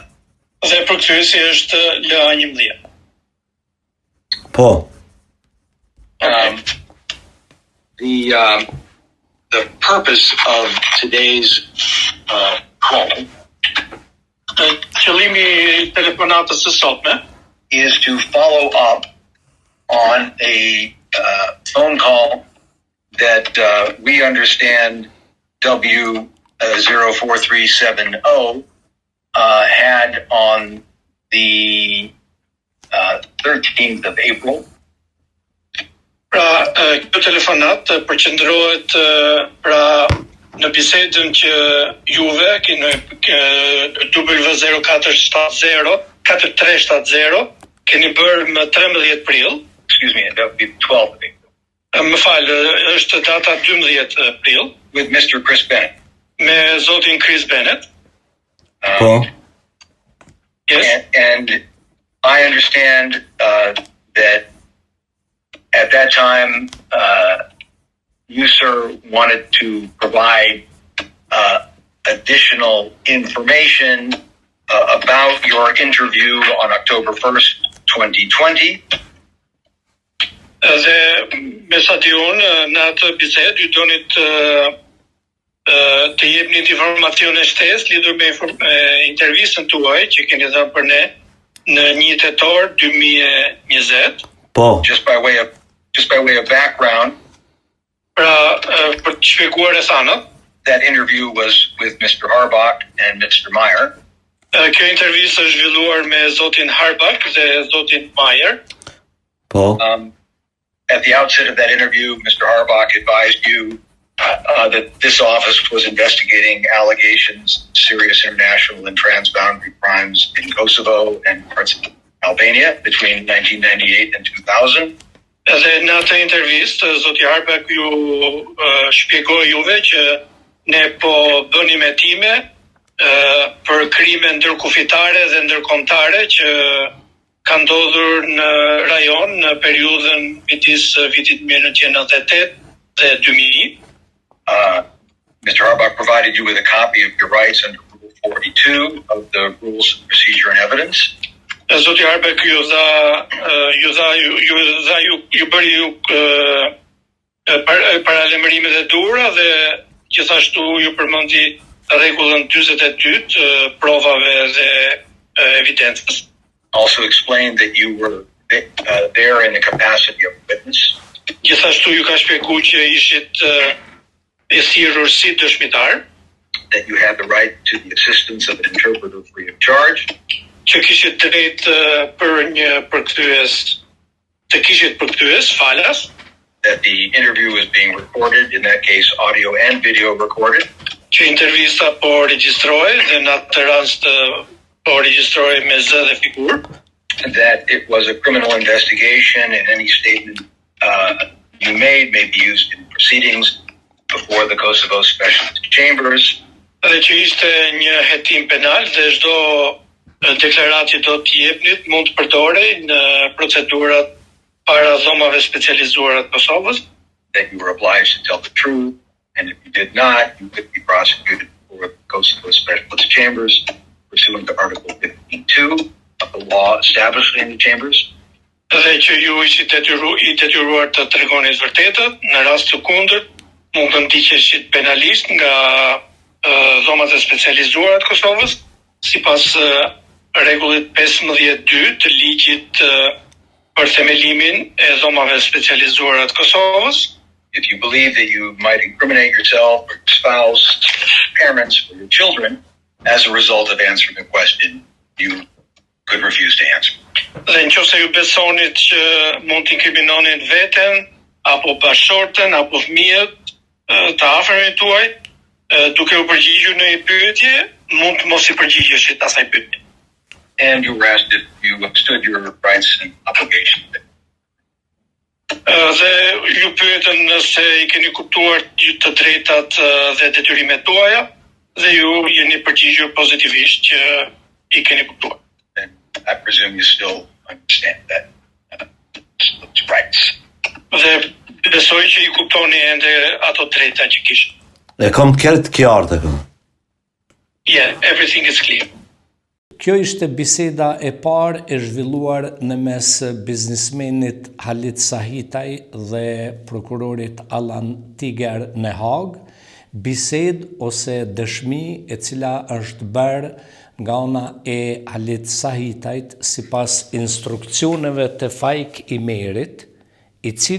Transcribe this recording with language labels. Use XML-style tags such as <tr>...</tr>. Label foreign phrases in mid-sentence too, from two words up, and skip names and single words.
<sq>Dhe përkthyesi është LA11. Po.</sq> <en>the purpose of today's call</en> <sq>Qëllimi I telefonatës së sotme</sq> <en>is to follow up on a phone call that we understand W04370 had on the 13th of April.</en> <sq>Pra, kjo telefonat përqendrohet pra në bisedën që juve keni W0470 keni bërë më 13 prill.</sq> <en>Excuse me, that would be 12th of April.</en> <sq>Më falë, është data 12 prill.</sq> <en>With Mr. Chris Bennett.</en> <sq>Me zotin Chris Bennett. Po.</sq> <en>Yes. And I understand that at that time, you, sir, wanted to provide additional information about your interview on October 1st, 2020.</en> <sq>Dhe me sa di unë, në atë bisedë, ju donit të jepni informacione shtesë lidhur me intervistën tuaj që keni dhënë për ne në 1 tetor 2020. Po.</sq> <en>Just by way of background,</en> <sq>Pra, për të shpjeguar rrethanat,</sq> <en>that interview was with Mr. Harbach and Mr. Meyer.</en> <sq>Kjo intervistë është zhvilluar me zotin Harbach dhe zotin Meyer. Po.</sq> <en>At the outset of that interview, Mr. Harbach advised you that this office was investigating allegations of serious international and transboundary crimes in Kosovo and parts of Albania between 1998 and 2000.</en> <sq>Edhe në atë intervistë, zoti Harbach ju shpjegoi juve që ne po bënim hetime për krime ndërkufitare dhe ndërkombëtare që ka ndodhur në rajon në periudhën midis vitit 1998 dhe 2000.</sq> <en>Mr. Harbach provided you with a copy of your rights under Rule 42 of the Rules of Procedure and Evidence.</en> <sq>Zoti Harbach ju bëri paralajmërimet e duhura dhe gjithashtu ju përmendi rregullën 42 provave dhe evidencës.</sq> <en>Also explained that you were there in the capacity of a witness.</en> <sq>Gjithashtu ju ka shpjeguar që ishit e thirrur si dëshmitar.</sq> <en>That you had the right to the assistance of an interpreter free of charge.</en> <sq>Që kishit drejt për një përkthyes falas.</sq> <en>That the interview was being recorded, in that case audio and video recorded.</en> <sq>Që intervista po regjistrohej dhe në atë rast po regjistrohej me zë dhe figurë.</sq> <en>That it was a criminal investigation and any statement you made may be used in proceedings before the Kosovo Specialist Chambers.</en> <sq>Dhe që ishte një hetim penal dhe çdo deklaratë që do t'i jepnit mund të përdorej në procedurat para dhomave specializuara të Kosovës.</sq> <en>That you were obliged to tell the truth, and if you did not, you could be prosecuted before the Kosovo Specialist Chambers pursuant to Article 52 of the law establishing the chambers.</en> <sq>Dhe që ju ishit detyruar të tregoni të vërtetën, në rast të kundërt mund të ndiqeshit penalisht nga dhomat e specializuara të Kosovës, sipas rregullit 15.2 të ligjit për themelimin e dhomave specializuara të Kosovës.</sq> <en>If you believe that you might incriminate yourself or your spouse, parents, or your children as a result of answering a question, you could refuse to answer.</en> <sq>Dhe nëse ju besonit që mund të inkriminonin veten, apo bashkëshorten, apo fëmijët të afërmit tuaj, duke u përgjigjur në një pyetje, mund të mos I përgjigjeshit asaj pyetje.</sq> <en>And you were asked if you understood your rights and obligations.</en> <sq>Dhe ju pyetën nëse I keni kuptuar të drejtat dhe detyrimet tuaja, dhe ju jeni përgjigjur pozitivisht që I keni kuptuar.</sq> <en>And I presume you still understand that those rights.</en> <sq>Dhe besoj që I kuptoni ende ato drejta që kishit. E kam të qartë kjo ardhe këmë.</sq> <en>Yeah, everything is clear.</en> <sq>Kjo ishte biseda e parë e zhvilluar në mes biznismenit Halit Sahitaj dhe prokurorit Alan Tiger në Hagë, bised ose dëshmi e cila është bërë nga ana e Halit Sahitajt sipas instruksioneve të Fajk Imerit, i</sq>